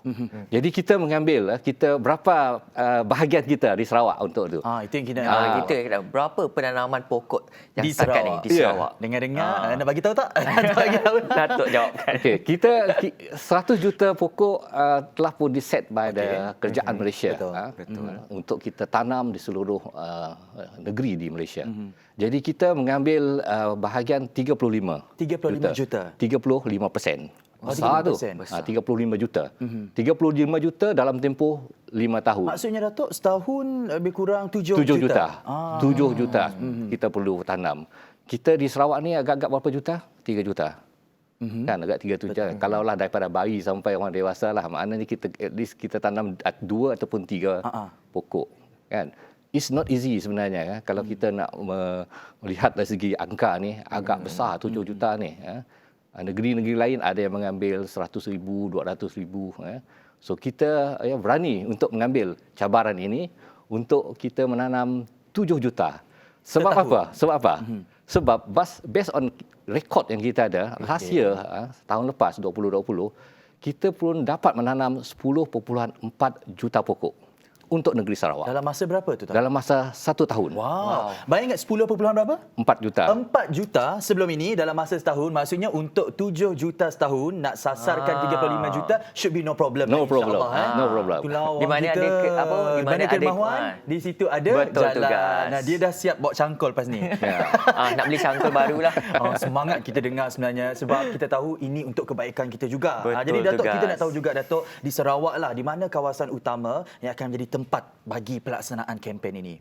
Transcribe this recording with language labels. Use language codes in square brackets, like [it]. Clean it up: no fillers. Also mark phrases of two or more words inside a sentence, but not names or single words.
[ms] Jadi kita mengambil berapa bahagian kita di Sarawak untuk itu. Itu yang kita Kita berapa penanaman pokok yang di setakat Sarawak. ni di Sarawak? Dengar-dengar nak bagi tahu tak? Nak bagi tahu. Datuk jawabkan. Okey, kita 100 juta pokok telah pun diset [en] by the [ms] kerajaan Malaysia. Betul. Untuk kita tanam di seluruh negeri di Malaysia. Jadi kita mengambil bahagian 35 juta. 35%. Besar tu. 35 juta. 35 juta dalam tempoh 5 tahun. Maksudnya Datuk, setahun lebih kurang 7 juta. 7 juta kita perlu tanam. Kita di Sarawak ni agak-agak berapa juta? 3 juta. Kan agak 3 juta. Kalaulah daripada bayi sampai orang dewasa lah, maknanya kita [en] at least [ms] kita tanam 2 ataupun 3 pokok. Kan? [en] It's not easy sebenarnya. [ms] Kalau kita nak melihat dari segi angka ni, agak besar 7 juta ni. Negeri-negeri lain ada yang mengambil 100,000, 200,000. So kita berani untuk mengambil cabaran ini untuk kita menanam 7 juta. Sebab apa? Sebab [en] based on [ms] rekod yang kita ada, [en] last year, [ms] tahun lepas 2020, kita pun dapat menanam 10.4 juta pokok untuk negeri Sarawak. Dalam masa berapa tu? Dalam masa 1 tahun. Wow. Bayang ingat 10 berapa? 4 juta. 4 juta sebelum ini dalam masa setahun. Maksudnya untuk 7 juta setahun nak sasarkan 35 juta [en] should be no problem. No problem. No problem. [ms] Itulah Di mana kita, ada di mana ada kemahuan, di situ ada betul jalan. tugas. Nah, dia dah siap bawa cangkul pas ni. Nak beli cangkul barulah. Semangat kita dengar sebenarnya sebab kita tahu ini untuk kebaikan kita juga. Jadi Betul Datuk, tugas. kita nak tahu juga Datuk, di Sarawak lah, di mana kawasan utama yang akan menjadi tempat bagi pelaksanaan kempen ini?